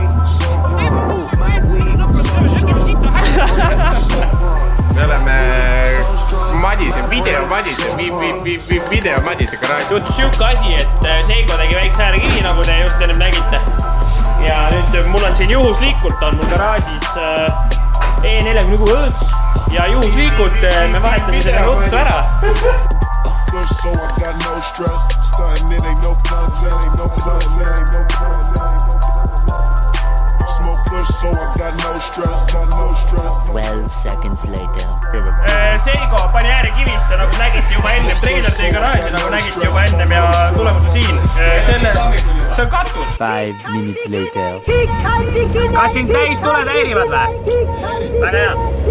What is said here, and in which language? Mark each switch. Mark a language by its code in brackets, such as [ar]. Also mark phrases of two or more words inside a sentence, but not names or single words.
[et] Me oleme video Madise garaaži. Juhtus siuke asi, et Seiko tegi väikse äärekivi, nagu te just ennem nägite. Ja nüüd mul on siin juhuslikult on mul garaažis E46 õõts. Ja juhuslikult me vahetame selle ruttu ära. [en] So I got no stress. Stuntin', it ain't no contest, ain't no contest, ain't no contest. Smoke kush, so I got no stress, got no stress. 12 seconds later. [et] Seiko pani äärekivisse, nagu nägite juba enne. Trailer tegi garaaži, nagu nägite juba ennem ja tulemus on siin. See on katus. [en] 5 minutes later. [et] Kas siin täis tuled häirivad või? Väga hea.